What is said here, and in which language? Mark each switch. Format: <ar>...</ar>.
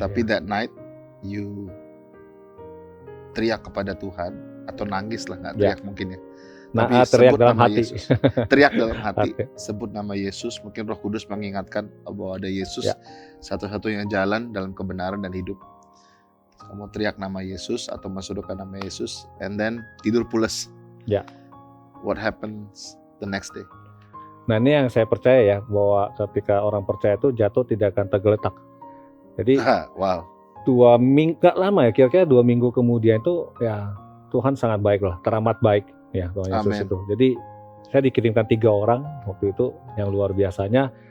<id>tapi</id> <en>that night</en> <id>you teriak kepada Tuhan atau nangis lah, nggak teriak mungkin ya. Nah, tapi teriak dalam hati. Teriak dalam hati. Sebut nama Yesus. Mungkin Roh Kudus mengingatkan bahwa ada Yesus, satu-satunya jalan dalam kebenaran dan hidup. Kamu teriak nama Yesus atau masukkan nama Yesus,</id> <en>and then</en> <id>tidur pulas. Ya.</id> <en>What happens the next day?</en> <id>Nah ini yang saya percaya ya, bahwa ketika orang percaya itu jatuh tidak akan tergeletak. Jadi wow. 2 minggu, gak lama ya, kira-kira 2 minggu kemudian itu ya Tuhan sangat baik lah, teramat baik ya Tuhan Yesus itu. Jadi saya dikirimkan 3 orang waktu itu yang luar biasanya.</id>